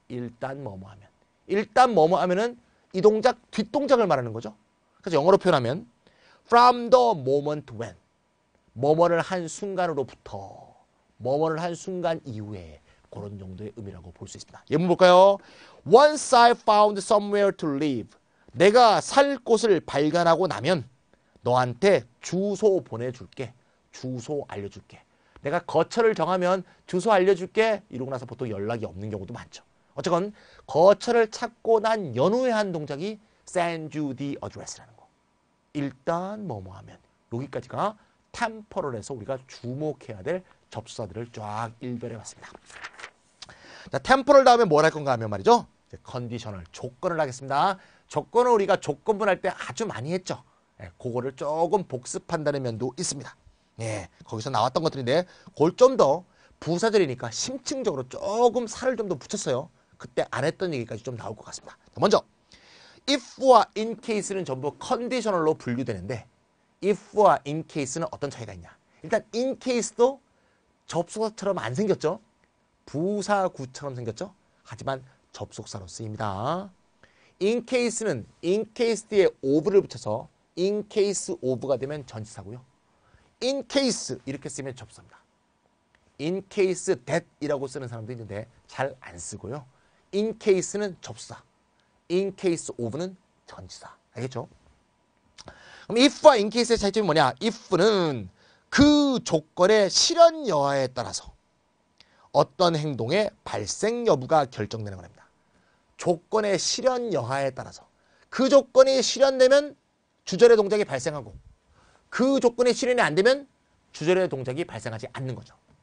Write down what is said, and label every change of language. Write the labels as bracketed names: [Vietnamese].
[Korean] 일단 뭐뭐 하면. 일단 뭐뭐 하면은 이 동작 뒷동작을 말하는 거죠. 그래서 영어로 표현하면 from the moment when 뭐뭐를 한 순간으로부터 뭐뭐를 한 순간 이후에 그런 정도의 의미라고 볼 수 있습니다. 예문 볼까요? [English] Once I found somewhere to live. [Korean] 내가 살 곳을 발견하고 나면 너한테 주소 보내줄게. 주소 알려줄게. 내가 거처를 정하면 주소 알려줄게. 이러고 나서 보통 연락이 없는 경우도 많죠. 어쨌건 거처를 찾고 난 연후에 한 동작이 send you the address 라는 거. 일단 뭐뭐 하면 여기까지가 템포럴에서 우리가 주목해야 될 접수사들을 쫙 일별해 봤습니다. 자, 템포럴 다음에 뭘 할 건가 하면 말이죠. 이제 컨디셔널, 조건을 하겠습니다. 조건을 우리가 조건분 할 때 아주 많이 했죠. 예, 그거를 조금 복습한다는 면도 있습니다. 예, 거기서 나왔던 것들인데 그걸 좀 더 부사절이니까 심층적으로 조금 살을 좀 더 붙였어요. 그때 안 했던 얘기까지 좀 나올 것 같습니다. 먼저 if와 in case는 전부 컨디셔널로 분류되는데 if와 in case는 어떤 차이가 있냐. 일단 in case도 접속사처럼 안 생겼죠. 부사구처럼 생겼죠. 하지만 접속사로 쓰입니다. in case는 in case 뒤에 of를 붙여서 in case of가 되면 전치사고요. in case 이렇게 쓰면 접수사입니다. in case that 이라고 쓰는 사람도 있는데 잘 안 쓰고요. in case는 접수사, in case of는 전치사. 알겠죠? 그럼 if와 in case의 차이점이 뭐냐? if는 그 조건의 실현 여하에 따라서 어떤 행동의 발생 여부가 결정되는 겁니다. 조건의 실현 여하에 따라서 그 조건이 실현되면 주절의 동작이 발생하고 그 조건이 실현이 안 되면 주절의 동작이 발생하지 않는 거죠.